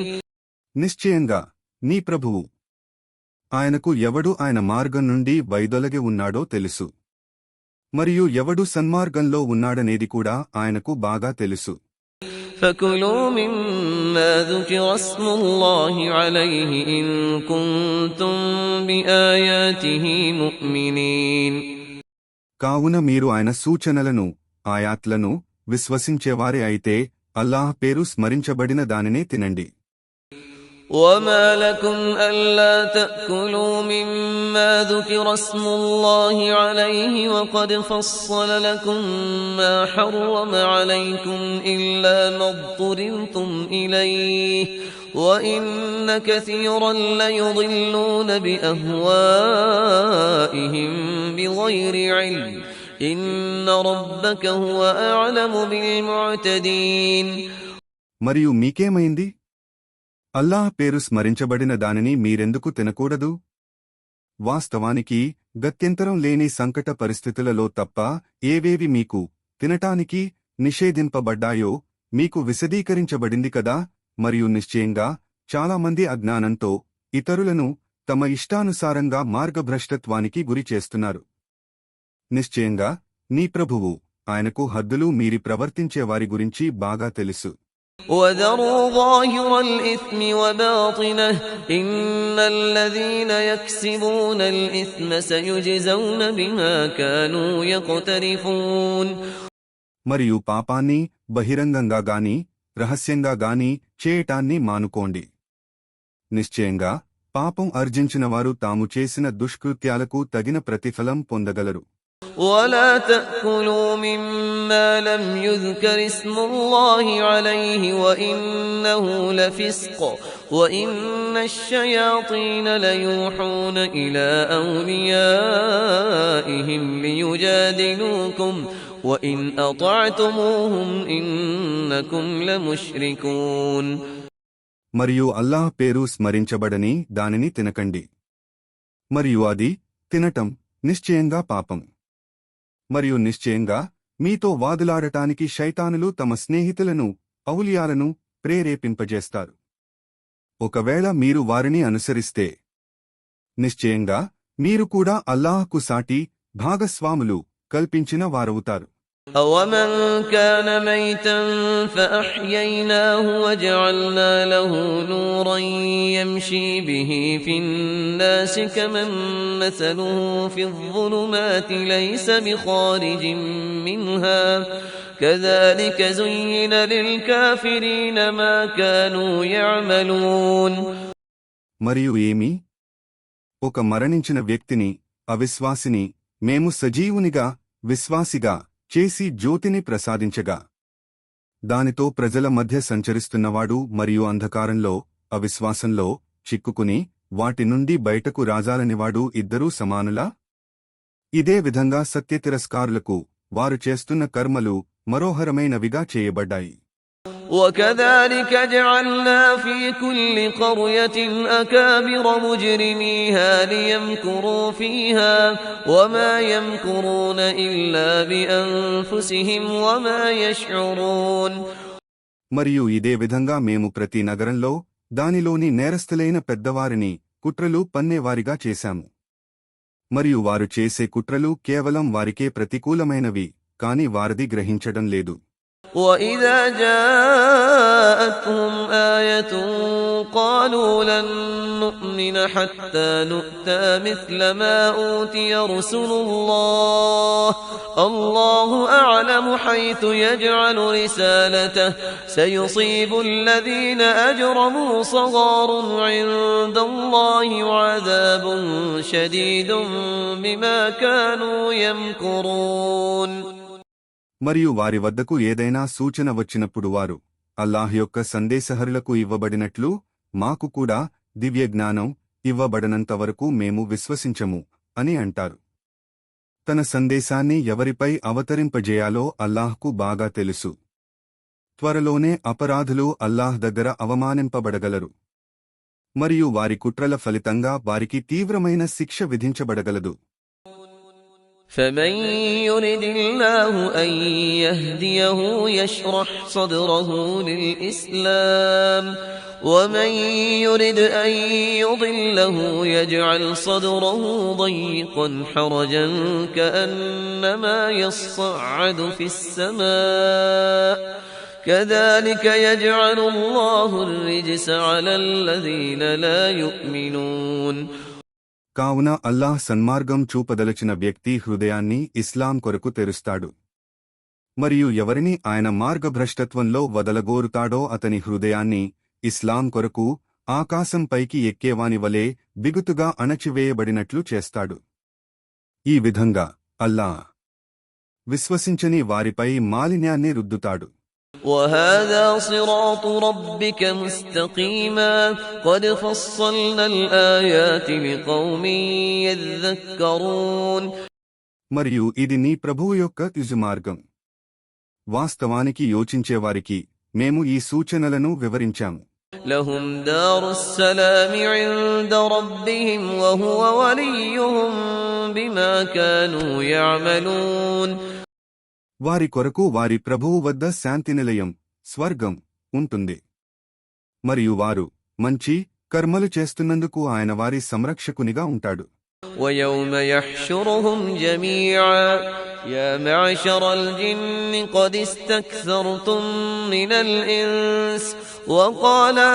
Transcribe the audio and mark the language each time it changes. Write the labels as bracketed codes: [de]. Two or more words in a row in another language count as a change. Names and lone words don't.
[te] నిశ్చయంగా నీ ప్రభువు ఆయనకు ఎవడు ఆయన మార్గం నుండి వైదొలగి ఉన్నాడో తెలుసు. మరియు ఎవడు సన్మార్గంలో ఉన్నాడనేది కూడా ఆయనకు బాగా తెలుసు. [ar] فَكُلُوا مِمَّا ذُكِرَ اسْمُ اللَّهِ عَلَيْهِ إِن كُنتُم بِآيَاتِهِ مُؤْمِنِينَ. [te] కావున మీరు ఆయన సూచనలను, ఆయాత్లను విశ్వసించేవారే అయితే అల్లాహ్ పేరు స్మరించబడిన దానినే తినండి. [ar] وَمَا لَكُمْ أَلَّا تَأْكُلُوا مِمَّا ذُكِرَ اسْمُ اللَّهِ عَلَيْهِ وَقَدْ فَصَّلَ لَكُم مَّا حَرَّمَ عَلَيْكُمْ إِلَّا مَا اضْطُرِرْتُمْ إِلَيْهِ وَإِنَّ كَثِيرًا لَّيُضِلُّونَ بِأَهْوَائِهِم بِغَيْرِ عِلْمٍ إِنَّ رَبَّكَ هُوَ أَعْلَمُ بِالْمُعْتَدِينَ. [te] మరియు మీకేమైంది? అల్లాహ్ పేరు స్మరించబడిన దానిని మీరెందుకు తినకూడదు? వాస్తవానికి గత్యంతరం లేని సంకట పరిస్థితులలో తప్ప ఏవేవి మీకు తినటానికి నిషేధింపబడ్డాయో మీకు విశదీకరించబడింది కదా. మరియు నిశ్చయంగా చాలామంది అజ్ఞానంతో ఇతరులను తమ ఇష్టానుసారంగా మార్గభ్రష్టత్వానికి గురి చేస్తున్నారు. నిశ్చయంగా నీ ప్రభువు ఆయనకు హద్దులు మీరి ప్రవర్తించేవారి గురించి బాగా తెలుసు. [ar] وَذَرُوا ظَاهِرَ الْإِثْمِ وَبَاطِنَهُ إِنَّ الَّذِينَ يَكْسِبُونَ الْإِثْمَ سَيُجْزَوْنَ بِمَا كَانُوا يَقْتَرِفُونَ. [te] మరియు పాపాన్ని బహిరంగంగా గాని రహస్యంగా గాని చేయటాన్ని మానుకోండి. నిశ్చయంగా పాపం అర్జించినవారు తాము చేసిన దుష్కృత్యాలకు తగిన ప్రతిఫలం పొందగలరు. [ar] وَلَا تَأْكُلُوا مِمَّا لَمْ يُذْكَرِ اسْمُ اللَّهِ عَلَيْهِ وَإِنَّهُ لَفِسْقٌ وَإِنَّ الشَّيَاطِينَ لَيُوحُونَ إِلَىٰ أَوْلِيَائِهِمْ لِيُجَادِلُوكُمْ وَإِنْ أَطَعْتُمُوهُمْ إِنَّكُمْ لَمُشْرِكُونَ. [te] మరియు అల్లాహ్ పేరు స్మరించబడని దానిని తినకండి. మరియు అది తినటం నిశ్చయంగా పాపం. మరియు నిశ్చయంగా మీతో వాదులాడటానికి శైతానులు తమ స్నేహితులను, ఔలియాలను ప్రేరేపింపజేస్తారు. ఒకవేళ మీరు వారిని అనుసరిస్తే నిశ్చయంగా మీరు కూడా అల్లాహ్కు సాటి భాగస్వాములు కల్పించిన వారవుతారు. [ar] أَوَمَنْ كَانَ مَيْتًا فَأَحْيَيْنَاهُ وَجَعَلْنَا لَهُ نُورًا يَمْشِي بِهِ فِي النَّاسِ كَمَن مَّثَلُهُ فِي الظُّلُمَاتِ لَيْسَ بِخَارِجٍ مِّنْهَا كَذَلِكَ زُيِّنَ لِلْكَافِرِينَ مَا كَانُوا يَعْمَلُونَ. [te] మరియు ఏమి? ఒక మరణించిన వ్యక్తిని, అవిశ్వాసిని మేము సజీవునిగా, విశ్వాసిగా చేసి జ్యోతిని ప్రసాదించగా దానితో ప్రజల మధ్య సంచరిస్తున్నవాడు మరియు అంధకారంలో, అవిశ్వాసంలో చిక్కుకుని వాటి నుండి బయటకు రాజాలనివాడు ఇద్దరూ సమానులా? ఇదే విధంగా సత్యతిరస్కారులకు వారు చేస్తున్న కర్మలు మనోహరమైనవిగా చేయబడ్డాయి. [ar] وَكَذَلِكَ جَعَلْنَا فِي كُلِّ قَرْيَةٍ أَكَابِرَ مُجْرِمِيهَا لِيَمْكُرُوا فِيهَا وَمَا يَمْكُرُونَ إِلَّا بِأَنفُسِهِمْ وَمَا يَشْعُرُونَ. [te] మరియు ఇదే విధంగా మేము ప్రతి నగరంలో దానిలోని నేరస్తులైన పెద్దవారిని కుట్రలు పన్నేవారిగా చేశాము. మరియు వారు చేసే కుట్రలు కేవలం వారికే ప్రతికూలమైనవి, కాని వారిది గ్రహించడం లేదు. [ar] وَإِذَا جَاءَتْهُمْ آيَةٌ قَالُوا لَن نُّؤْمِنَ حَتَّى نُؤْتَىٰ مِثْلَ مَا أُوتِيَ رُسُلُ اللَّهِ اللَّهُ أَعْلَمُ حَيْثُ يَجْعَلُ رِسَالَتَهُ سَيُصِيبُ الَّذِينَ أَجْرَمُوا صَغَارٌ عِندَ اللَّهِ وَعَذَابٌ شَدِيدٌ بِمَا كَانُوا يَمْكُرُونَ. [te] మరియు వారి వద్దకు ఏదైనా సూచన వచ్చినప్పుడు వారు, అల్లాహ్ యొక్క సందేశహరులకు ఇవ్వబడినట్లు మాకు కూడా దివ్యజ్ఞానం ఇవ్వబడనంతవరకు మేము విశ్వసించము అని అంటారు. తన సందేశాన్ని ఎవరిపై అవతరింపజేయాలో అల్లాహ్కు బాగా తెలుసు. త్వరలోనే అపరాధులు అల్లాహ్ దగ్గర అవమానింపబడగలరు. మరియు వారి కుట్రల ఫలితంగా వారికి తీవ్రమైన శిక్ష విధించబడగలదు. [ar] فمن يرد الله أن يهديه يشرح صدره للإسلام ومن يرد أن يضله يجعل صدره ضيقا حرجا كأنما يصعد في السماء كذلك يجعل الله الرجس على الذين لا يؤمنون. [te] కావున అల్లాహ్ సన్మార్గం చూపదలచిన వ్యక్తి హృదయాన్ని ఇస్లాం కొరకు తెరుస్తాడు. మరియు ఎవరిని ఆయన మార్గభ్రష్టత్వంలో వదలగోరుతాడో అతని హృదయాన్ని ఇస్లాం కొరకు ఆకాశంపైకి ఎక్కేవాని వలె బిగుతుగా అణచివేయబడినట్లు చేస్తాడు. ఈ విధంగా అల్లాహ్ విశ్వసించని వారిపై మాలిన్యాన్ని రుద్దుతాడు. [ar] وَهَذَا صِرَاطُ رَبِّكَ مُسْتَقِيمًا قَدْ فَصَّلْنَا الْآيَاتِ لِقَوْمٍ يَذَّكَّرُونَ. [te] మరియు ఇది నీ ప్రభువు యొక్క తుజుమార్గం. వాస్తవానికి యోచించేవారికి మేము ఈ సూచనలను వివరించాము. [ar] لَهُمْ دَارُ السَّلَامِ عِندَ رَبِّهِمْ وَهُوَ وَلِيُّهُم بِمَا كَانُوا يَعْمَلُونَ. [te] వారి కొరకు వారి ప్రభువు వద్ద శాంతినిలయం స్వర్గం ఉంటుంది. మరియు వారు మంచి కర్మలు చేస్తున్నందుకు ఆయన వారి సంరక్షకునిగా ఉంటాడు. [ar] وَيَوْمَ يَحْشُرُهُمْ جَمِيعًا يَا مَعْشَرَ الْجِنِّ قَدِ اسْتَكْثَرْتُم مِّنَ الْإِنسِ وَقَالَ